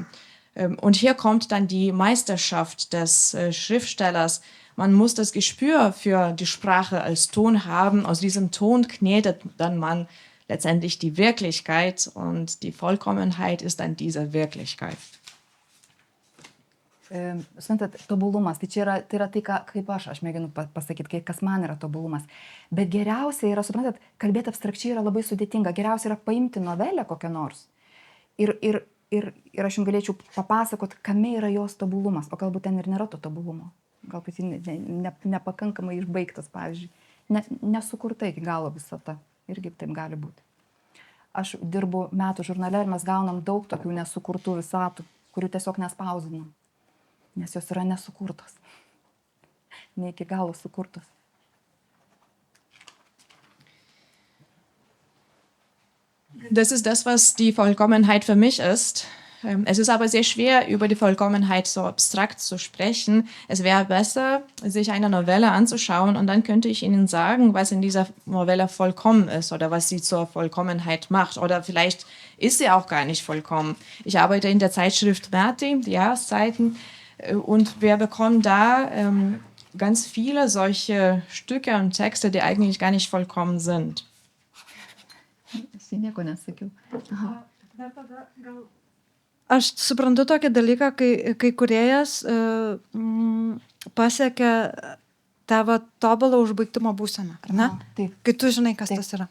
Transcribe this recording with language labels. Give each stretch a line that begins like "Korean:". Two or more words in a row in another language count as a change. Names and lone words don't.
German: Und hier kommt dann die Meisterschaft des Schriftstellers. Man muss das Gespür für die Sprache als Ton haben. Aus diesem Ton knetet dann man letztendlich die Wirklichkeit, und die Vollkommenheit ist dann diese Wirklichkeit.
Lithuanian: Suprantat, tobulumas, tai yra tai, kaip aš mėginu pasakyti, kas man yra tobulumas. Bet geriausia yra, suprantat, kalbėti abstrakčiai yra labai sudėtinga. Geriausia yra paimti novelę kokią nors. Ir aš jums galėčiau papasakoti, kame yra jos tobulumas, o galbūt ten ir nėra to tobulumo. Galbūt nepakankamai išbaigtas, pavyzdžiui. Nesukurta iki galo visata. Irgi taip gali būti. Aš dirbu metų žurnale ir mes gaunam daug tokių nesukurtų visatų, kurių tiesiog nespausinam. Nes jos yra nesukurtos. Ne iki galo sukurtos.
German: Das ist das, was die Vollkommenheit für mich ist. Es ist aber sehr schwer, über die Vollkommenheit so abstrakt zu sprechen. Es wäre besser, sich eine Novelle anzuschauen, und dann könnte ich Ihnen sagen, was in dieser Novelle vollkommen ist oder was sie zur Vollkommenheit macht. Oder vielleicht ist sie auch gar nicht vollkommen. Ich arbeite in der Zeitschrift Merti, die Jahreszeiten, und wir bekommen da ganz viele solche Stücke und Texte, die eigentlich gar nicht vollkommen sind.
Lithuanian: Aš nieko nesakiau. Aš suprantu tokį dalyką, kai kūrėjas pasiekia tavo tobulą užbaigtumo būseną, ar ne? Taip. Kai tu žinai, kas tas yra.